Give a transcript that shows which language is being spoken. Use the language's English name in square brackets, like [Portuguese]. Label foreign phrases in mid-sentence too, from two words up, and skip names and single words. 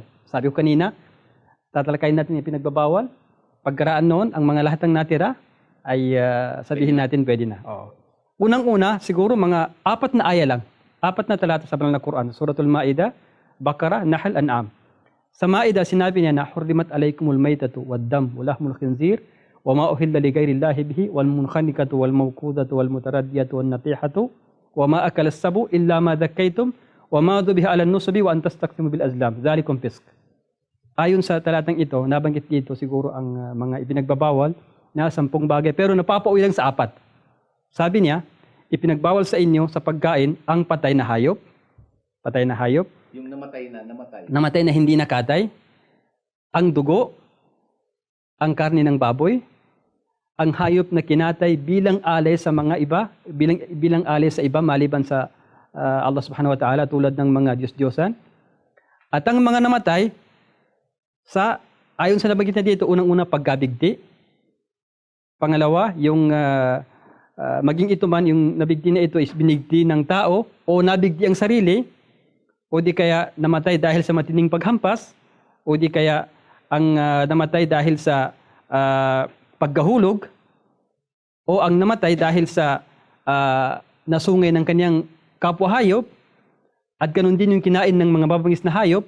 [Filipino] Sabi ko kanina, tatalakayin natin yung ipinagbabawal. Pagkaraan noon, ang mga lahat ng natira ay sabihin natin pwede na. Oo. Unang-una, siguro mga 4 na aya lang. 4 na talata sa banal na Quran. Suratul Ma'idah, Baqarah, Nahl, An'am. Sa Ma'idah, sinabi niya na [Arabic] حرمت عليكم الميتة والدم ولحم الخنزير وما أهل لغير الله به والمنخنقة والموقوذة والمتردية والنطيحة وما أكل السبع إلا ما ذكيتم وما ذبح على النصب وأن تستقسموا بالأزلام ذلكم فسق. [Filipino] Ayon sa talatang ito, nabanggit dito siguro ang mga ipinagbabawal na 10 bagay pero napapauwi lang sa 4. Sabi niya, ipinagbawal sa inyo sa pagkain ang patay na hayop. Patay na hayop. Yung namatay. Namatay na hindi nakatay. Ang dugo. Ang karne ng baboy. Ang hayop na kinatay bilang alay sa mga iba. Bilang alay sa iba maliban sa Allah [Arabic] سبحانه وتعالى [Filipino] tulad ng mga Diyos-Diyosan. At ang mga namatay ayon sa nabanggit na dito, unang-una pagkabigti. Pangalawa, yung maging ito man, yung nabigti na ito is binigti ng tao o nabigti ang sarili o di kaya namatay dahil sa matinding paghampas o di kaya ang namatay dahil sa paggahulog o ang namatay dahil sa nasungay ng kanyang kapwa hayop at ganun din yung kinain ng mga mabangis na hayop